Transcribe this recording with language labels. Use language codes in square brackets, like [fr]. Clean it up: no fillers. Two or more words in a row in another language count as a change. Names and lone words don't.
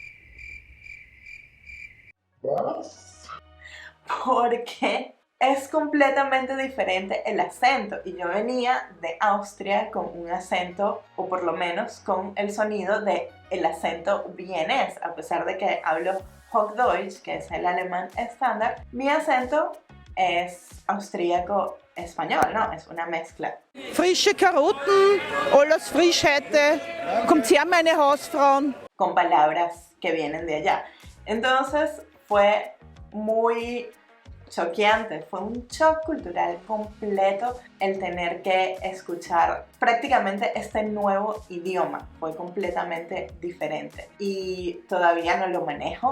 [es] Porque es completamente diferente el acento, y yo venía de Austria con un acento, o por lo menos con el sonido de el acento vienés, a pesar de que hablo Hochdeutsch, que es el alemán estándar, mi acento es austríaco español, ¿no? Es una mezcla. [de] Frische Karotten, alles frisch hätte, kommt her meine Hausfrauen. [es] Con palabras que vienen de allá. Entonces fue muy choqueante, fue un shock cultural completo el tener que escuchar prácticamente este nuevo idioma. Fue completamente diferente y todavía no lo manejo.